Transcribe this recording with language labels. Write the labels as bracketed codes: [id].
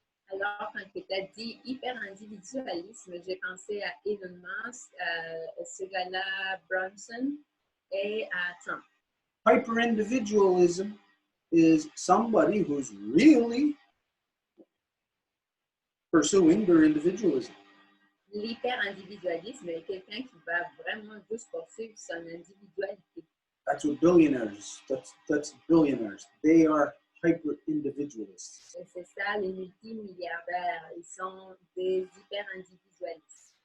[fr] Alors, quand tu as dit hyper-individualisme, j'ai pensé à Elon Musk, à ce gars-là, Branson, et à Trump. [en] Hyper-individualism is somebody who's really pursuing their individualism. [fr] L'hyper-individualisme est quelqu'un qui va vraiment juste poursuivre son individualité. [en] That's what billionaires, that's billionaires. They are hyper-individualists. [fr] Et c'est ça, les multimilliardaires, ils sont des hyper-individualistes.